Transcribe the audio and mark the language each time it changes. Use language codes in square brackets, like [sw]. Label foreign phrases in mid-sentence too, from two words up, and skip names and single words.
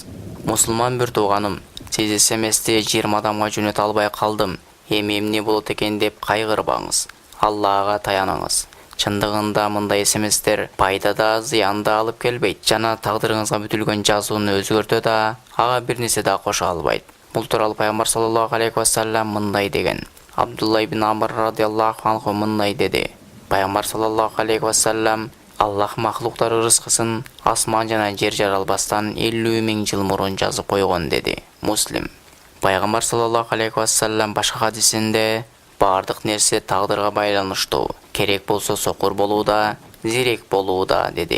[ky] Мусулман бир тууганым, сиз СМСти 20 адамга жөнөтө албай калдым, эми эмне болот экен деп кайгырбаңыз. Аллага таяныңыз. Чындыгында мындай СМСтер пайда да, зыян да алып келбейт жана тагдырыңызга бүтүлгөн жазууну өзгөртө да, ага бир нерсе да кошо албайт. Бул тууралуу Пайгамбар [ar] صلى الله عليه وسلم [ky] мындай деген. Абдулла ибн Амр [ar] رضي الله عنه [ky] мындай деди. Пайгамбар [ar] صلى الله عليه وسلم: [ky] Аллах махлуктар рызкысын асман жана жер жаралбастан 50 000 жыл мурун жазып койгон деди. Муслим. Пайгамбар [ar] صلى الله عليه وسلم [ky] башка хадисинде: бардык нерсе тагдырга байланыштуу, керек болсо сокур болууда, зирек болууда деди.